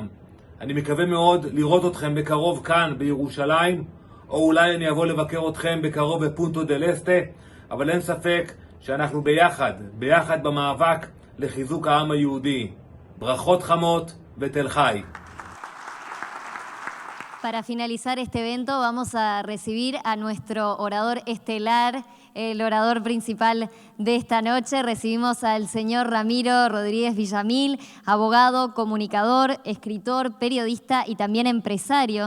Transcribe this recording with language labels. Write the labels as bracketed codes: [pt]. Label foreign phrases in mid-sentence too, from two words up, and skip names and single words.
[he] אני מקווה מאוד לראות אתכם בקרוב כאן בירושלים, או אולי אני אבוא לבקר אתכם בקרוב בפונטו דל אסטה, אבל אין ספק שאנחנו ביחד במאבק לחיזוק העם היהודי. ברכות חמות ותל חי. [es] Para finalizar este evento vamos a recibir a nuestro orador estelar, el orador principal de esta noche. Recibimos al señor Ramiro Rodríguez Villamil, abogado, comunicador, escritor, periodista y también empresario.